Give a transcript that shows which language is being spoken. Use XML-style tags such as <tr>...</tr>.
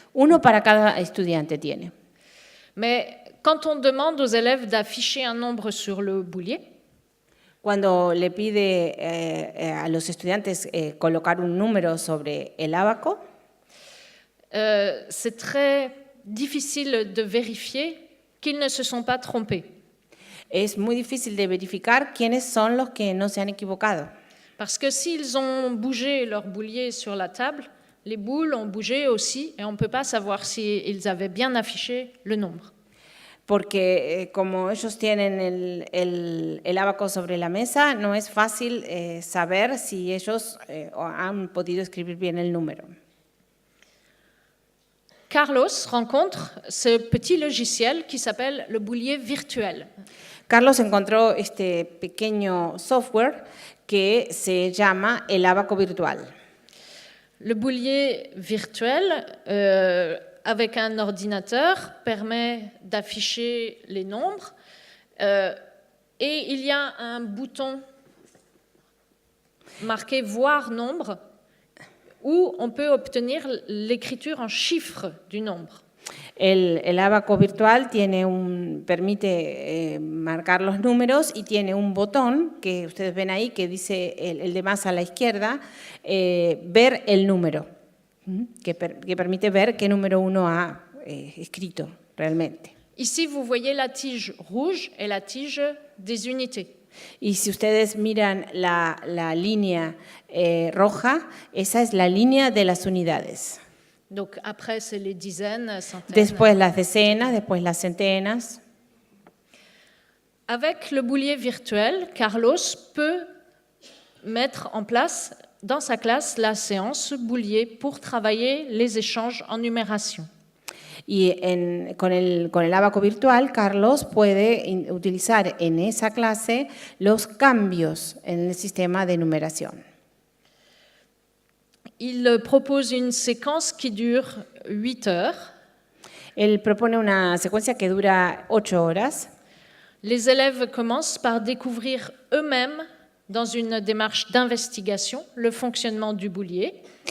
<es>Uno para cada estudiante tiene.</es> <fr>Mais quand on demande aux élèves d'afficher un nombre sur le boulier,</fr> <es>cuando le pide a los estudiantes colocar un número sobre el ábaco,</es> <fr>c'est très difficile de vérifier qu'ils ne se sont pas trompés.</fr> <es>Es muy difícil de verificar quiénes son los que no se han equivocado.</es> <fr>Parce que s'ils ont bougé leur boulier sur la table, les boules ont bougé aussi et on ne peut pas savoir s'ils avaient bien affiché le nombre.</fr> <es>Porque como ellos tienen el ábaco sobre la mesa, no es fácil saber si ellos han podido escribir bien el número.</es> <fr>Carlos rencontre ce petit logiciel qui s'appelle le boulier virtuel.</fr> <es>Carlos encontró este pequeño software que se llama el ábaco virtual.</es> <fr>Le boulier virtuel, avec un ordinateur, permet d'afficher les nombres et il y a un bouton marqué « Voir nombre » où on peut obtenir l'écriture en chiffres du nombre.</fr> <es>El ábaco virtual permite marcar los números y tiene un botón que ustedes ven ahí que dice el de más a la izquierda, ver el número, que permite ver qué número uno ha escrito realmente.</es> <fr>Ici, vous voyez la tige rouge et la tige des unités.</fr> <es>Y si ustedes miran la línea roja, esa es la línea de las unidades.</es> <fr>Donc après, c'est les dizaines, centaines.</fr> <es>Después las decenas, después las centenas.</es> <fr>Avec le boulier virtuel, Carlos peut mettre en place dans sa classe la séance boulier pour travailler les échanges en numération.</fr> <es>Y con el Abaco virtual, Carlos puede utilizar en esa clase los cambios en el sistema de numeración.</es> <fr>Il propose une séquence qui dure 8 heures.</fr> <es>Él propone una secuencia que dura 8 horas.</es> <fr>Les élèves commencent par découvrir eux-mêmes, dans une démarche d'investigation, le fonctionnement du boulier.</fr>